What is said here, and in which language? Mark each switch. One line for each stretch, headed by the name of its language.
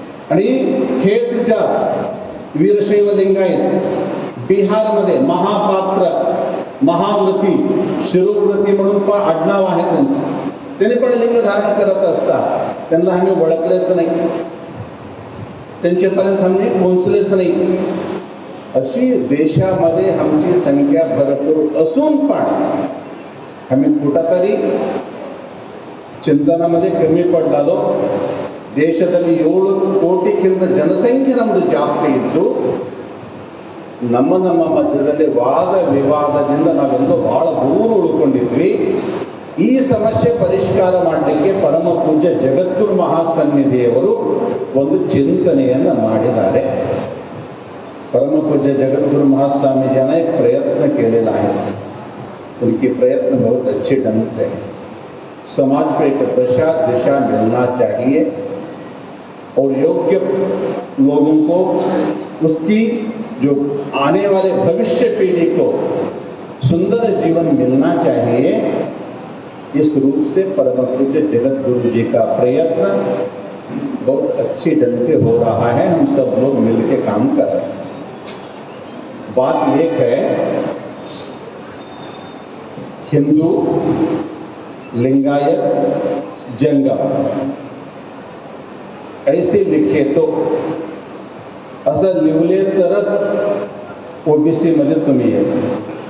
Marathi: आणि हेच ज्या वीरशैव लिंगायत बिहारमध्ये महापात्र, महाव्रती, शिरोव्रती म्हणून आडनाव आहे त्यांचं. त्यांनी पण लिंग धारण करत असतात. त्यांना आम्ही ओळखलेच नाही, त्यांच्यापर्यंत आम्ही पोहोचलेच नाही. अशी देशामध्ये आमची संख्या भरपूर असून पण आम्ही कुठेतरी
Kannada: ಚಿಂತನमध्ये ಕಮ್ಮಿ ಪಡ್ಡಲು ದೇಶದಲ್ಲಿ 7 ಕೋಟಿಗಿಂತ ಜನಸಂಖ್ಯೆ ನಮ್ಮದು ಜಾಸ್ತಿ ಇದ್ದು ನಮ್ಮ ಮಧ್ಯದಲ್ಲಿ ವಾದ ವಿವಾದದಿಂದ ನಾವೆಲ್ಲೋ ಬಹಳ ದೂರ ಉಳ್ಕೊಂಡಿದ್ವಿ. ಈ ಸಮಸ್ಯೆ ಪರಿಷ್ಕಾರ ಮಾಡಲಿಕ್ಕೆ ಪರಮ ಪೂಜ್ಯ ಜಗದ್ಗುರು ಮಹಾಸನ್ನಿಧಿಯವರು ಒಂದು ಚಿಂತನೆಯನ್ನು ಮಾಡಿದ್ದಾರೆ.
Hindi: परम पूज्य जगद्गुरु महास्वामी जी ने एक प्रयत्न
Marathi: केलेला आहे.
Hindi: उनकी प्रयत्न बहुत अच्छे ढंग से समाज को एक दिशा मिलना चाहिए और योग्य लोगों को उसकी जो आने वाले भविष्य पीढ़ी को सुंदर जीवन मिलना चाहिए, इस रूप से परम पूज्य जगत गुरु जी का प्रयत्न बहुत अच्छी ढंग से हो रहा है। हम सब लोग मिलकर काम कर रहे हैं। बात एक है, हिंदू, लिंगायत, जंगम ऐसे लिखे तो
Marathi: असं लिवले तरच ओबीसी मध्ये तुम्ही येता.